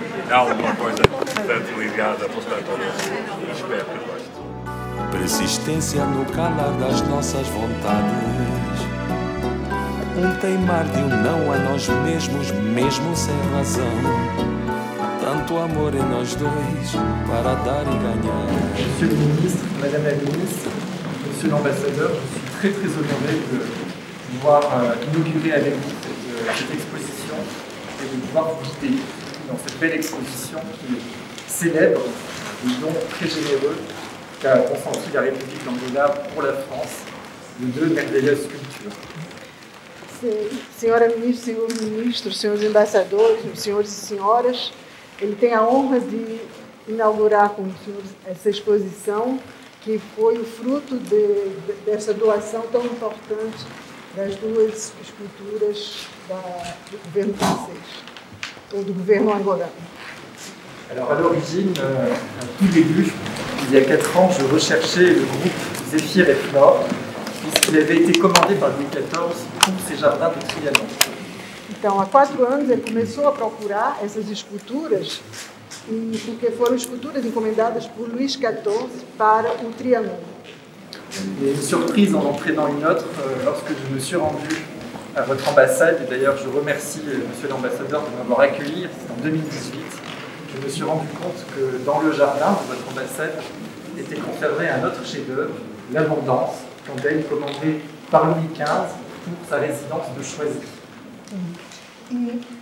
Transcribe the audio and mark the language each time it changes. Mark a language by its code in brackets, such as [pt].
[pt] Há alguma coisa tanto ligada, portanto, espero que goste. Persistência no calar das nossas vontades, um teimar de um não a nós mesmos, mesmo sem razão. Tanto amor em nós dois, para dar e ganhar. [fr] Monsieur le ministre, Madame la ministre, Monsieur l'ambassadeur, je suis très honoré de pouvoir inaugurer avec vous cette exposition et de pouvoir vous guider dans cette belle exposition qui célèbre les dons très généreux qu'a consenti la République d'Angola pour la France de deux merveilleuses sculptures. [pt] Senhora Ministra, senhores ministros, senhores embaixadores, senhores e senhoras, ele tem a honra de inaugurar com os senhores essa exposição que foi o fruto dessa doação tão importante das duas esculturas do governo francês, ou do governo angolano. [fr] Alors à l'origine, à tout début, il y a 4 ans, je recherchais le groupe Zéphyr et Flore, puisqu'il avait été commandé par Louis XIV pour ses jardins de Trianon. [pt] Então, há 4 anos, ele começou a procurar essas esculturas, porque foram esculturas encomendadas por Luís XIV para o Trianon. [fr] Et une surprise en entraînant une autre, lorsque je me suis rendu à votre ambassade. Et d'ailleurs, je remercie Monsieur l'ambassadeur de m'avoir accueilli. C'est en 2018. Je me suis rendu compte que dans le jardin de votre ambassade était conservé un autre chef-d'œuvre, l'Abondance, chandelle commandée par Louis XV pour sa résidence de Choisy.